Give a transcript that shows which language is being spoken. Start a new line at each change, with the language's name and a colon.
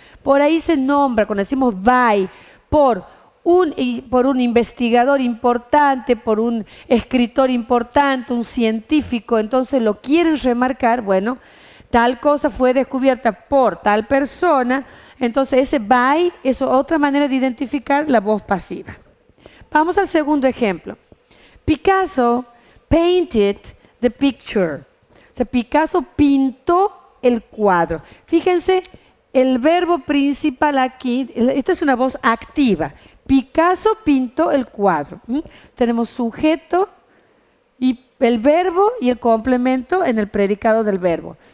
Spanish: Por ahí se nombra, cuando decimos by, por un investigador importante, por un escritor importante, un científico, entonces lo quieren remarcar, bueno, tal cosa fue descubierta por tal persona. Entonces ese by es otra manera de identificar la voz pasiva. Vamos al segundo ejemplo.
English: Picasso painted the picture.
Spanish: O sea, Picasso pintó el cuadro. Fíjense, el verbo principal aquí, esta es una voz activa. Picasso pintó el cuadro. Tenemos sujeto y el verbo y el complemento en el predicado del verbo.